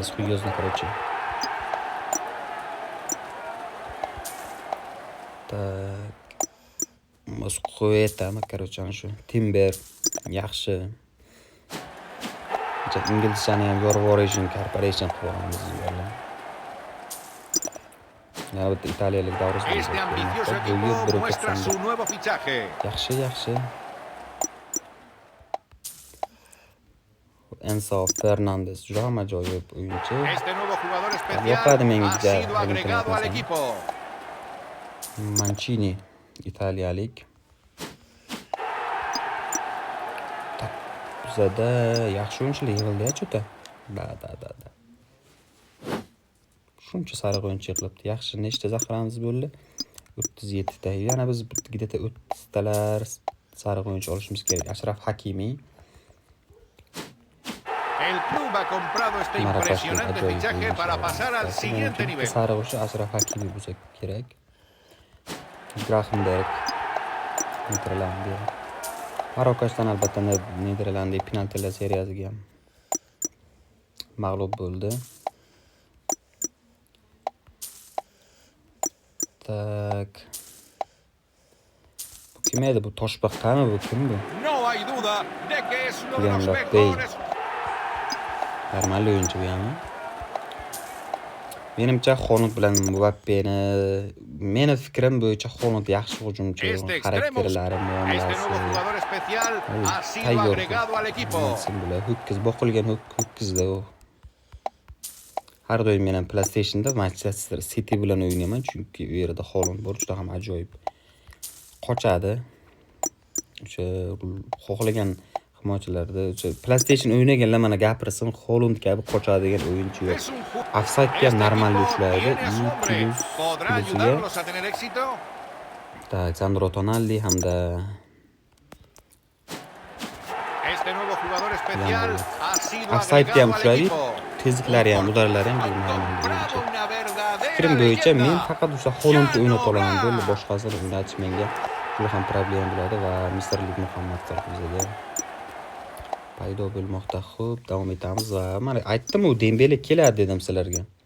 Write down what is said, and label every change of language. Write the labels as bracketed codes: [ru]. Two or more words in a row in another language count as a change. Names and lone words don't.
[ru] Serьезно, короче. Так. [uz] Moskveta, короче, ana shu Timber yaxshi. Inglizchani ham Yorvoration Corporation qilib olamiz bizlar. Yana bitta italiyalik davrus [es] Este ambicioso equipo muestra su nuevo fichaje. [uz] Yaxshi. Enzo Fernandez juda ham ajoyib o'yinchi. [es] Este nuevo jugador especial [uz] Yoqadi menga [es] ha sido agregado al equipo. [uz] Mancini italiyalik. Bizada yaxshi o'yinchilar yig'ildi-ya cho'ta. Da. Shuncha sariq o'yinchi yig'ilibdi. Yaxshi, nechta zaxiramiz bo'ldi? 37 ta. Yana biz где-то 30 talar sariq o'yinchi olishimiz kerak. Ashraf Hakimi. [es] El club ha comprado este impresionante fichaje para pasar al siguiente nivel. [uz] Sariq o'yinchi Ashraf Hakimi bo'lsa kerak. Gravenberch, Niderlandiya. Marokashdan albatta Niderlandiya penaltilar seriyasiga ham mag'lub bo'ldi. Tak. Bu kim edi? Bu Toshbaqami bu? Kim bu? [es] No hay duda de que es uno de los [uz] Mbappé. [es] mejores. [uz] Normal o'yinchi bu ham. Menimcha Holand bilan Mbappéni, meni fikrim bo'yicha Holand yaxshi hujumchi, xarakterlari, [es] Este nuevo [uz] muomalasi. [es] jugador especial ha sido agregado al equipo. [uz] Ho'kiz boqilgan ho'kizda u. Har doim men ham PlayStationda Manchester City bilan o'ynayman, chunki u yerda Holand bor, juda ham ajoyib. Qochadi. O'sha xohlagan himoyachilarda o'sha PlayStation o'ynaganlar mana gapirsin, Holand kabi qochadigan o'yinchi yo'q. Offside-ga normal ushlaydi. [es] ¿Podrá ayudarlos a tener éxito? [uz] Tak, Sandro Tonali hamda [es] Este nuevo jugador especial ha sido [uz] offside-ga ham [es] agregado al [uz] ushlaydi. [es] equipo. [uz] Tezliklari ham, udarlari ham normal o'yinchi. Fikrim bo'yicha men faqat o'sha Holandni o'ynata olaman, bo'ldi boshqasini o'ynatish menga juda ham problem bo'ladi va Misrlik Muhammad Salihga paydo bo'lmoqda. Xo'p, davom etamiz va mana aytdim-ku, Dembele keladi dedim sizlarga.